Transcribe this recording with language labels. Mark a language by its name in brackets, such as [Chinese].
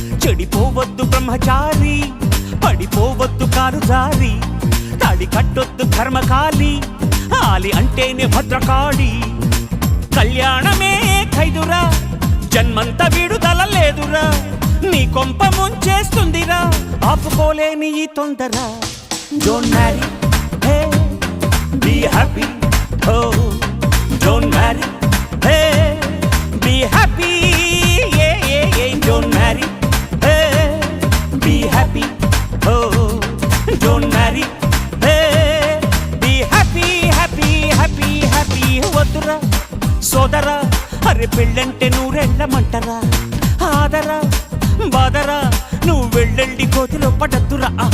[Telugu] చెడిపోవద్దు బ్రహ్మచారి, పడిపోవద్దు car జారి, తాళి కట్టొద్దు కర్మకాలి, ఆలి అంటేనే భద్రకాళి. కళ్యాణమే ఖైదురా, జన్మంత విడుదల లేదురా, నీ కొంప ముంచేస్తుందిరా, ఆపుకోలేని ఈ తొందర. [English] Don't marry, hey, be happy, oh. Don't marry, hey, be happy, yeah, yeah, yeah. Don't marry, hey, be happy, oh. Don't marry, hey, be happy, happy, happy, happy. [Telugu] వద్దురా సోదరా, అరే పెళ్ళంటే నూరెళ్ళమంటరా, ఆదరా బాదరా నువ్వు వెళ్ళెళ్ళి కోతిలో పడద్దురా.